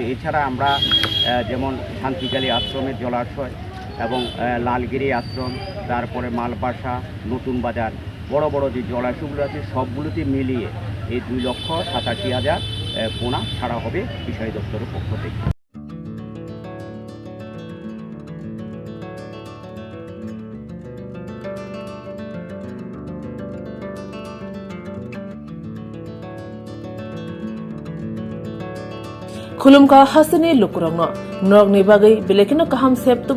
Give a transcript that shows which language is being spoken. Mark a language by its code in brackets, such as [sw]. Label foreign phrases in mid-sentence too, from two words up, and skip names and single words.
[bn] এছাড়া আমরা যেমন শান্তিকালী আশ্রমের জলাশয় এবং লালগিরি আশ্রম, তারপরে মালবাসা, নতুন বাজার, বড় বড় যে জলাশয়গুলো আছে সবগুলোতে মিলিয়ে এই 2,87,000 পোনা ছাড়া হবে ফিশারি দপ্তরের পক্ষ থেকে। [trp] Khulumka hasani lukurangno norgni bagai belekino kaham sep tubi